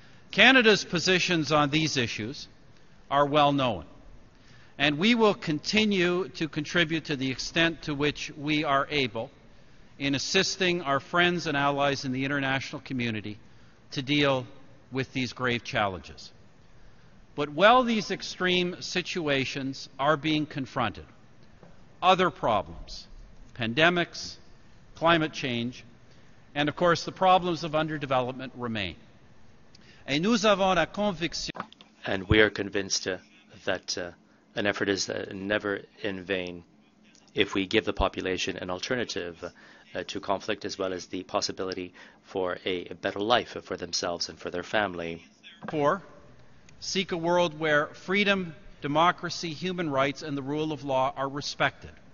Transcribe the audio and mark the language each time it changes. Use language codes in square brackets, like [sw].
[en] Canada's positions on these issues are well known, and we will continue to contribute to the extent to which we are able in assisting our friends and allies in the international community to deal with these grave challenges. But while these extreme situations are being confronted, other problems, pandemics, climate change, and of course the problems of underdevelopment remain. [fr] Et nous avons la conviction. [en] And we are convinced that an effort is never in vain if we give the population an alternative to conflict, as well as the possibility for a better life for themselves and for their family. 4. Seek a world where freedom, democracy, human rights, and the rule of law are respected.